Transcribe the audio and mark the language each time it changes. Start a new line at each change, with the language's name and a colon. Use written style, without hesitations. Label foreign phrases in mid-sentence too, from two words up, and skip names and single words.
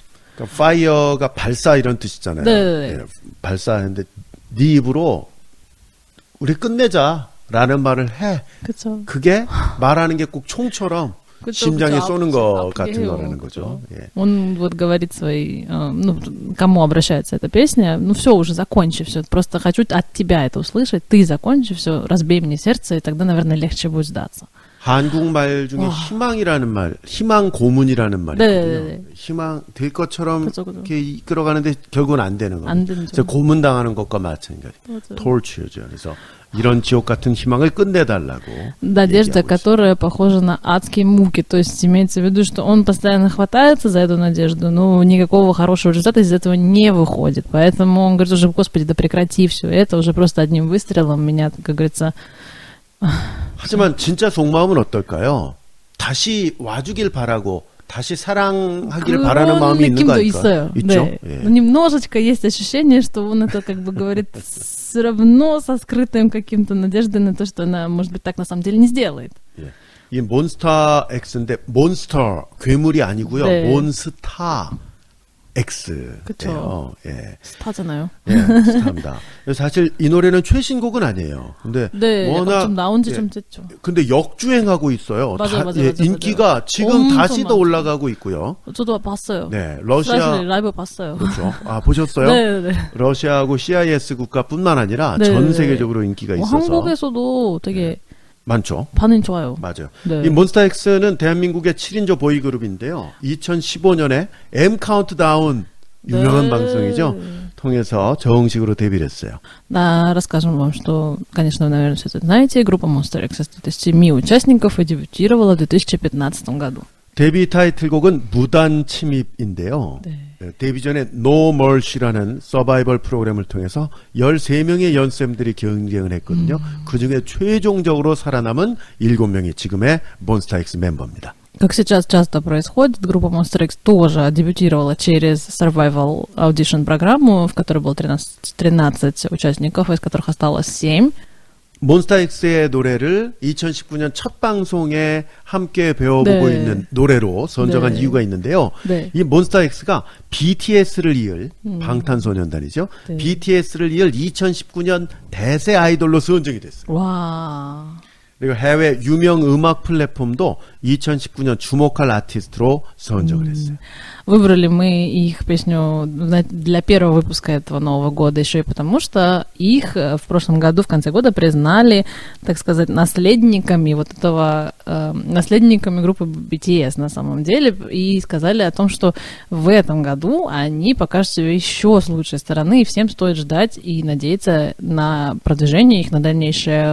Korean: 그러니까 fire가 발사 이런 뜻이잖아요. 네. 발사했는데 네 입으로 우리 끝내자라는 말을 해. 그쵸. 그게 말하는 게 꼭 총처럼 심장에 쏘는 것 그쵸. 같은 아프게요. 거라는 거죠. 예.
Russian: Он вот говорит своей, ну, кому обращается эта песня, ну все, уже закончи все, просто хочу от тебя это услышать, ты закончи все, разбей мне сердце, и тогда, наверное, легче будет сдаться.
Korean: 한국말 중에 희망이라는 말, 희망 고문이라는 말이 네, 있거든요. 네, 네. 희망 될 것처럼 그죠. 이렇게 이끌어가는데 결국은 안 되는 겁니다. 안 되죠. 그래서 고문당하는 것과 마찬가지. 맞아요. torture죠. 그래서 이런 지옥 같은 희망을 끝내달라고.
Russian: Надежда,
Korean: 얘기하고 있어요.
Russian: которая похожа на адские муки, то есть имеется в виду, что он постоянно хватается за эту надежду, но никакого хорошего результата из этого не выходит. Поэтому он говорит уже, Господи, да прекрати все это, уже просто одним выстрелом меня, как говорится...
Korean: 하지만 진짜 속마음은 어떨까요? 다시 와주길 바라고 다시 사랑하기를 바라는 마음이 있는 거 느낌도 아닐까? 있어요. 있죠? 네. 예.
Russian: Ну, немножечко есть ощущение, что он это как бы говорит все равно со скрытым каким-то надеждой на то, что она, может быть, так на самом деле не сделает.
Korean: 예. 이 몬스터 X인데 몬스터 괴물이 아니고요. 네. 몬스타 X예요. 그쵸. 예. 스타잖아요. 예, 스타입니다. 사실 이 노래는 최신곡은 아니에요. 근데 네, 워낙 좀 나온 지 예, 좀 됐죠. 근데 역주행하고 있어요. 맞아요, 맞아요, 맞아요, 인기가 맞아요. 지금 엄청 다시 더 많죠. 올라가고 있고요. 저도 봤어요. 네, 러시아 사실 라이브 봤어요. 그렇죠. 아 보셨어요? 네, 네. 러시아하고 CIS 국가뿐만 아니라 네, 전 네. 세계적으로 인기가 뭐 있어서 한국에서도 되게 많죠. 반응이 좋아요. 맞아요. 네. 이 몬스타엑스는 대한민국의 7인조 보이그룹인데요. 2015년에 M 카운트다운 유명한 네. 방송이죠. 통해서 정식으로 데뷔를 했어요.
Russian: Да, расскажем вам, что, конечно, вы, наверное, все это знаете. Группа Monster X состоит из 7 участников и дебютировала в 2015 году.
Korean: 데뷔 타이틀곡은 무단 침입인데요. 네. 데뷔 전에 No Mercy라는 서바이벌 프로그램을 통해서 13명의 연쌤들이 경쟁을 했거든요. 그중에 최종적으로 살아남은 7명이 지금의 몬스타엑스 멤버입니다.
Russian: Как сейчас часто происходит, группа Monster X тоже дебютировала через
English: Survival Audition
Russian: программу, в которой было 13 участников, из которых осталось 7.
Korean: 몬스타엑스의 노래를 2019년 첫 방송에 함께 배워보고 네. 있는 노래로 선정한 네. 이유가 있는데요. 네. 이 몬스타엑스가 BTS를 이을 방탄소년단이죠. 네. BTS를 이을 2019년 대세 아이돌로 선정이 됐어요. 와. 그리고 해외 유명 음악 플랫폼도 2019년 주목할 아티스트로 선정을 했어요.
Russian: Выбрали мы их песню для первого выпуска этого Нового года еще и потому, что их в прошлом году, в конце года, признали, так сказать, наследниками вот этого, наследниками группы BTS на самом деле, и сказали о том, что в этом году они покажут себя еще с лучшей стороны, и всем стоит ждать и надеяться на продвижение их, на дальнейшее.